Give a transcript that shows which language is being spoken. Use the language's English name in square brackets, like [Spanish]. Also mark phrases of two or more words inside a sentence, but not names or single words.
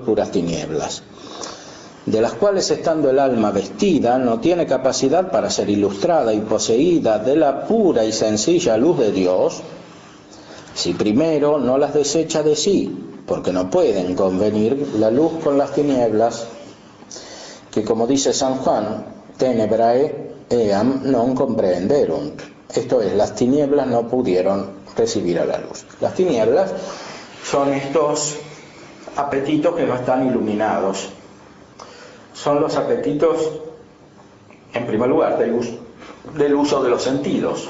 [Spanish] puras tinieblas, de las cuales, estando el alma vestida, no tiene capacidad para ser ilustrada y poseída de la pura y sencilla luz de Dios, si primero no las desecha de sí, porque no pueden convenir la luz con las tinieblas, que, como dice San Juan, [Latin] tenebrae eam non comprenderunt, [Spanish] esto es, las tinieblas no pudieron recibir a la luz. Las tinieblas son estos apetitos que no están iluminados, son los apetitos, en primer lugar, del uso de los sentidos.